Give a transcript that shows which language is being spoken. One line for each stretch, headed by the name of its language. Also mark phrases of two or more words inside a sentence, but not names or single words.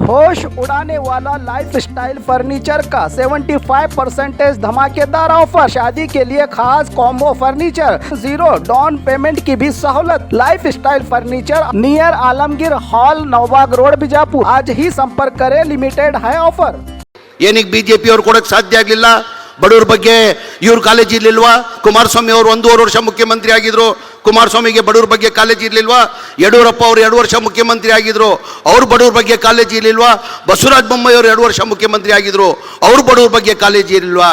Hindi: होश उड़ाने वाला लाइफस्टाइल फर्नीचर का 75% धमाकेदार ऑफर। शादी के लिए खास कॉम्बो फर्नीचर, 0 डाउन पेमेंट की भी सहूलत। लाइफस्टाइल फर्नीचर नियर आलमगीर हॉल, नौबाग रोड, बिजापुर। आज ही संपर्क करें, लिमिटेड है ऑफर।
Kannada: ಏನಕ್ಕೆ ಬಿಜೆಪಿ ಅವರು ಕೊಡಕ್ಕೆ ಸಾಧ್ಯ ಆಗಲಿಲ್ಲ? ಬಡವರ ಬಗ್ಗೆ ಇವ್ರ ಕಾಳಜಿ ಇರಲಿಲ್ವಾ? ಕುಮಾರಸ್ವಾಮಿ ಅವರು 1.5 ವರ್ಷ ಮುಖ್ಯಮಂತ್ರಿ ಆಗಿದ್ರು, ಕುಮಾರಸ್ವಾಮಿಗೆ ಬಡವರ ಬಗ್ಗೆ ಕಾಳಜಿ ಇರಲಿಲ್ವಾ? ಯಡಿಯೂರಪ್ಪ ಅವರು 2 ವರ್ಷ ಮುಖ್ಯಮಂತ್ರಿ ಆಗಿದ್ರು, ಅವ್ರು ಬಡವರ ಬಗ್ಗೆ ಕಾಳಜಿ ಇರಲಿಲ್ವಾ? ಬಸವರಾಜ ಬೊಮ್ಮಾಯಿ ಅವರು 2 ವರ್ಷ ಮುಖ್ಯಮಂತ್ರಿ ಆಗಿದ್ರು, ಅವ್ರು ಬಡವರ ಬಗ್ಗೆ ಕಾಳಜಿ ಇರಲಿಲ್ವಾ?